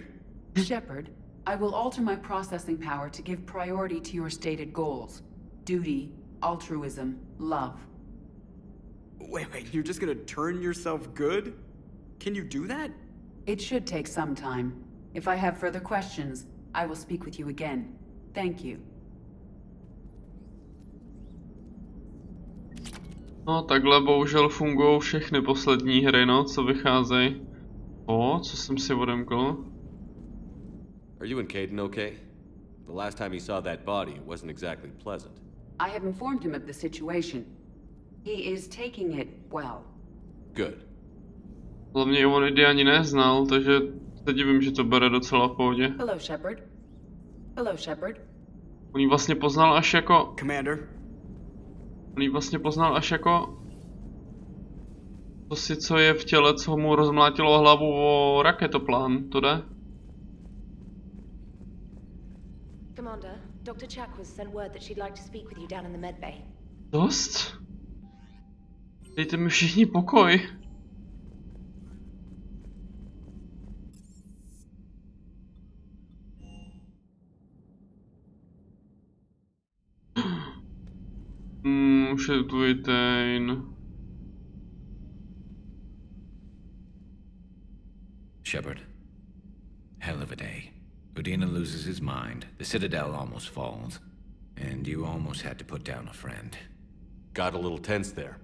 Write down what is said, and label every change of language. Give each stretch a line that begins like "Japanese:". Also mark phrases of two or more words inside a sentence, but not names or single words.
English: Shepard, I will alter my processing power to give priority to your stated goals. Duty, altruism, love. Wait, you're just gonna turn yourself good? Can you do that? It should take some time. If I have further questions, I will speak with you again. Thank you.
Czech: No, takhle bohužel fungují všechny poslední hry, no, co vycházejí. Co jsem si odemkl?
English: Are you and Caden okay? The last time he saw that body, it wasn't exactly pleasant. I have informed him of the situation. He is taking it well. Good.
Czech: Hlavně on Idy ani neznal, takže se divím, že to bere docela v pohodě.
English: Hello, Shepard. Hello, Shepard.
Czech: On jí vlastně poznal až jako...
English: Commander.
Czech: On jí vlastně poznal až jako... To si, co je v těle, co mu rozmlátilo hlavu o raketoplán, to jde?
English: Commander, Dr. Chakwas sent word that she'd like to speak with you down in the medbay.
Czech: Dost? Dejte mi všichni pokoj. Už je tu Itane.
English: Shepard. Hell of a day. Udina loses his mind, the Citadel almost falls, and you almost had to put down a friend. Got a little tense there.